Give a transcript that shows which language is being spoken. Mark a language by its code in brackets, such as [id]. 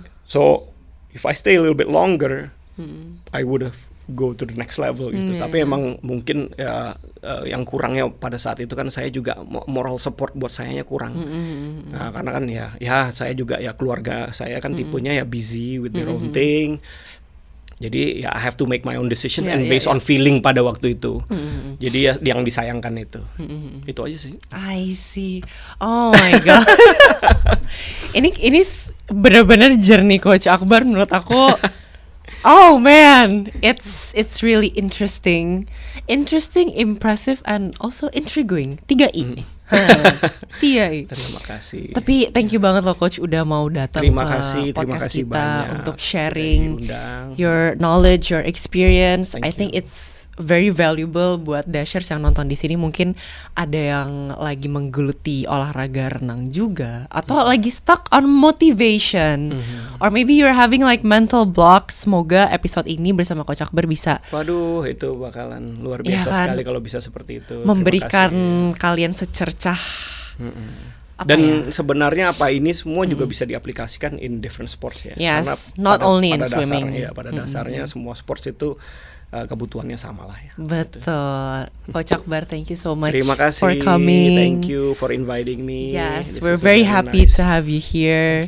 [en] So if I stay a little bit longer, I would have go to the next level gitu. [id] Tapi emang mungkin ya yang kurangnya pada saat itu kan saya juga moral support buat sayanya kurang. Nah, karena kan ya saya juga ya keluarga saya kan tipenya ya [en] busy with their own thing. Jadi ya I have to make my own decisions and based on feeling [id] pada waktu itu. Jadi ya yang disayangkan itu. Itu aja sih. [en] I see. Oh my god. [id] ini benar-benar journey Coach Akbar menurut aku. [en] Oh man, it's really interesting, impressive, and also intriguing. 3 I. 3 I. [id] Terima kasih. Tapi [en] thank you [id] banget loh Coach udah mau datang ke podcast kita untuk [en] sharing your knowledge, your experience. I think it's very valuable [id] buat Dashers yang nonton di sini. Mungkin ada yang lagi menggeluti olahraga renang juga, atau lagi [en] stuck on motivation, or maybe you're having like mental blocks. [id] Semoga episode ini bersama Coach Akbar bisa, waduh, itu bakalan luar biasa sekali kalau bisa seperti itu. Memberikan kalian secercah. Dan sebenarnya apa ini semua juga bisa diaplikasikan [en] in different sports [id] ya. [en] Yes, not only in swimming. [id] Ya, pada dasarnya semua sports itu kebutuhannya sama lah ya. Betul. [en] Coach Akbar, thank you so much for coming. Thank you for inviting me. Yes, we're very happy to have you here.